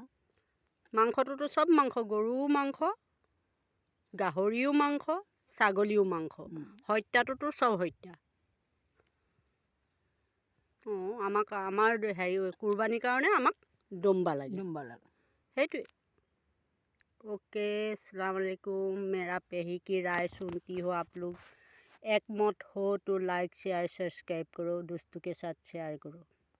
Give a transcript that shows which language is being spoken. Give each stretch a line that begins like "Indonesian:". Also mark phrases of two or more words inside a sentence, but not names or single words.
Assamese: মাংসটোতো চব মাংস, গৰুও মাংস, গাহৰিও মাংস, ছাগলীও মাংস, হত্যাটোতো চব হত্যা। আমাৰ হেৰি কুৰবানীৰ কাৰণে আমাক দুম্বা লাগে, সেইটোৱে।
Arabic: ओके السلام عليكم.
Hindi: मेरा पेही की राय सुनती हो आप लोग, एकमत हो तो
English: like share subscribe
Hindi: करो, दोस्तों के साथ शेयर करो।